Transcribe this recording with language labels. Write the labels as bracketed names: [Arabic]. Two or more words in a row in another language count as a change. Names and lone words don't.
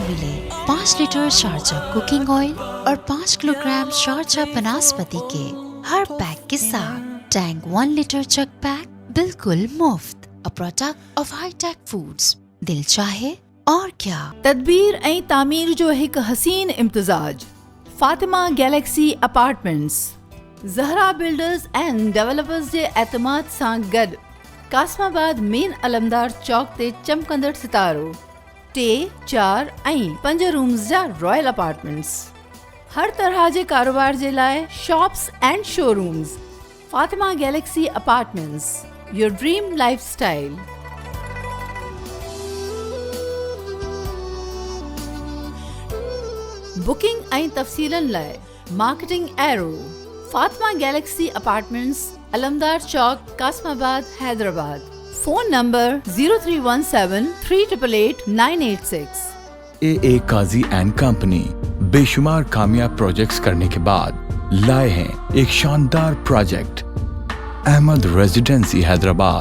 [Urdu] ملے 5 لیٹر شارجہ کوکنگ آئل اور 5 کلو گرام شارجہ بناسپتی کے ہر پیک کے ساتھ ٹینگ 1 لیٹر چک پیک بالکل مفت، [English] a product of ہائی ٹیک فوڈز۔ [Urdu] دل چاہے اور کیا۔ [Sindhi] تدبیر ऐं तामीर जो हिकु हसीन इम्तिज़ाज। फातिमा गैलेक्सी अपार्टमेंट्स ज़हरा बिल्डर्स एंड डेवलपर्स जे एतमाद सां गॾु कासमाबाद मेन अलमदार चौक ते चमकंदड़ सितारो 3, 4 ऐं 5 रूम्स जा [English] royal apartments. [Sindhi] हर तरह जे कारोबार जे लाइ [English] shops and showrooms. [Sindhi] फातिमा गैलेक्सी अपार्टमेंट्स, [English] your dream lifestyle. [Sindhi] बुकिंग ऐं तफ़सीलनि लाइ मार्केटिंग एरो फातिमा गैलेक्सी अपार्टमेंट्स, अलमदार चौक, कासमाबाद, हैदराबाद। फोन नंबर 0317388986। [Urdu] اے قاضی اینڈ کمپنی بے شمار کامیاب پروجیکٹس کرنے کے بعد لائے ہیں ایک شاندار پروجیکٹ احمد ریزیڈنسی حیدرآباد.